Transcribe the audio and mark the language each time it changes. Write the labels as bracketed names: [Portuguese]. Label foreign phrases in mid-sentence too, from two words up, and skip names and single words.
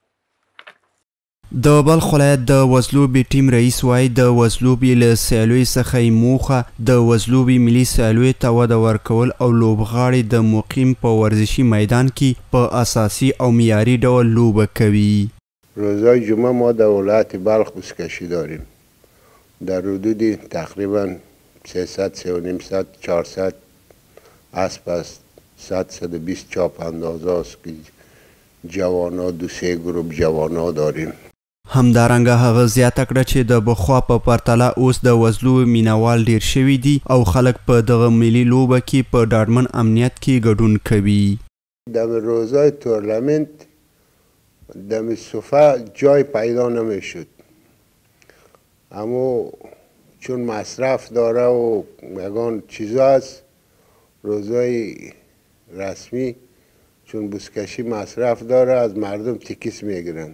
[Pashto] د بلخ ولایت د وزلوبې ټیم رئیس وایي د وزلوبې له سیالیو څخه یې موخه د وزلوبې ملي سیالیو ته وده ورکول او لوبغاړي د مقیم په ورزشي میدان کې په اساسي او معیاري ډول لوبه کوي. [Persian] روزهای جمعه ما در ولایت بلخ بزکشی داریم. در حدود تقریبا 300 400 اسب است، 120 چاپ اندازه است که جوانا 2-3 گروپ جوانا داریم. [Pashto] همدارنګه هغه زیاته کړه چې د بخوا په پرتله اوس د وزلو مینوال ډیر شوي دي او خلک په دغه ملي لوبه کې په ډاډمن امنیت کې ګډون کوي. [Persian] در روزهای تورنمنت در صفحه جای پیدا نمیشد، اما چون مصرف داره و یگان چیزا است، روزهای رسمی چون بزکشی مصرف داره از مردم تیکیس میگیرن.